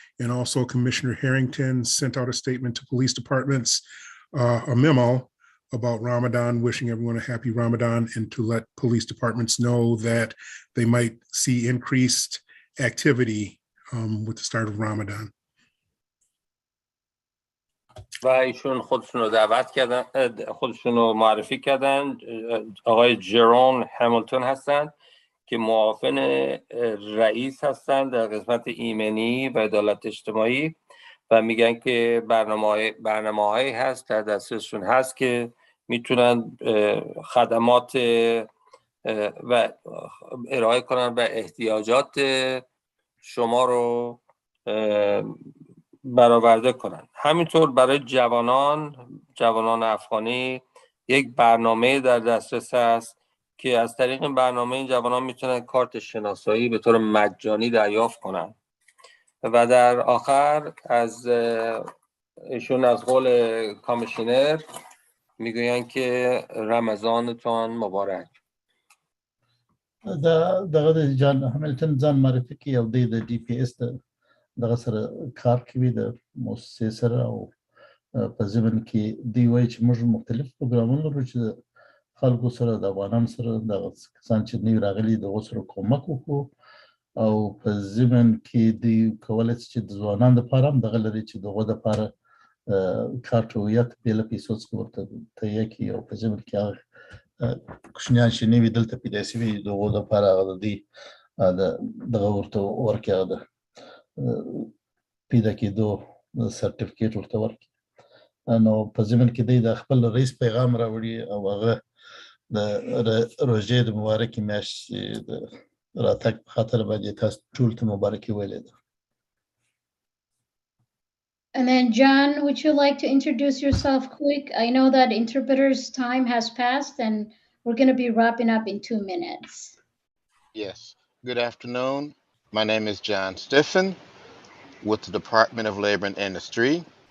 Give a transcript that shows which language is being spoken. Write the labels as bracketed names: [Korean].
[English] And also Commissioner Harrington sent out a statement to police departments, a memo about Ramadan, wishing everyone a happy Ramadan, and to let police departments know that they might see increased activity with the start of Ramadan. [Persian] و ایشون خودشون رو دعوت کردن، خودشون رو معرفی کردن. آقای جرون همیلتون هستند که معاون رئیس هستند در قسمت ایمنی و عدالت اجتماعی و میگن که برنامه‌هایی هست در دسترسشون هست که میتونن خدمات و ارائه کنن و احتیاجات شما رو برآورده کنن. همینطور برای جوانان افغانی یک برنامه در دسترس هست که از طریق این برنامه این جوانان میتونن کارت شناسایی به طور مجانی دریافت کنن و در آخر از ایشون از قول کامیشنر میگوین که رمضانتان مبارک. [Pashto] دغه د جان همیلټن ځان معرفي کوي او د ډي پی اس دغه سره کار کوي د مؤسسې سره او په ضمن کې دوی وایي چې موږ مختلف پروګرامونه لرو چې د خلکو سره د افغانانو سره دغه کسان چې نوي راغلي دغو سره کومک وکړو او په ضمن کې دوی کولی شي چې د ځوانانو دپاره هم دغه لري چې د هغو دپاره کارت هویت بې له پیسو څخه ورته تهیه کړي او په ضمن کې هغه کوچنیان چې نوي دلته پیدا شوي د هغو دپاره هغه د دوی دغه ورته ورکړي هغه د پیدا کېدو سرټیفیکیټ ورته ورکړي. نو په ضمن کې دوی د خپل رئیس پیغام راوړي او هغه د روژې د مبارکې میاشتې د راتګ په خاطر باندې تاسو ټول ته مبارکي ویلې ده. [English] And then John, would you like to introduce yourself quick? I know that interpreter's time has passed and we're going to be wrapping up in 2 minutes. Yes. Good afternoon. My name is John Stiffen with the Department of Labor and Industry.